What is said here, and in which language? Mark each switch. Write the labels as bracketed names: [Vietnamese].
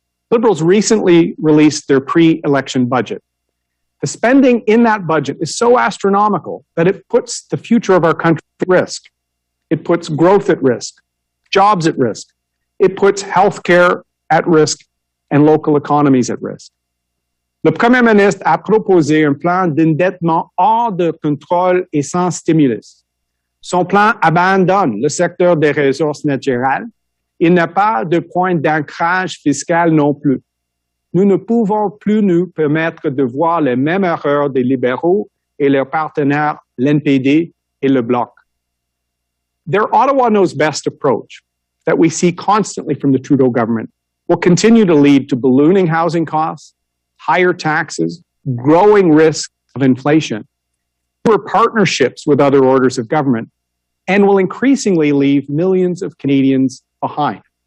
[English] Liberals recently released their pre-election budget. The spending in that budget is so astronomical that it puts the future of our country at risk. It puts growth at risk, jobs at risk. It puts healthcare at risk and local economies at risk. [French] Le Premier ministre a proposé un plan d'endettement hors de contrôle et sans stimulus. Son plan abandonne le secteur des ressources naturelles. Il n'a pas de point d'ancrage fiscal non plus. Nous ne pouvons plus nous permettre de voir les mêmes erreurs des libéraux et leurs partenaires, l'NPD et le Bloc. [English] Their Ottawa knows best approach that we see constantly from the Trudeau government will continue to lead to ballooning housing costs, higher taxes, growing risk of inflation, fewer partnerships with other orders of government, and will increasingly leave millions of Canadians behind.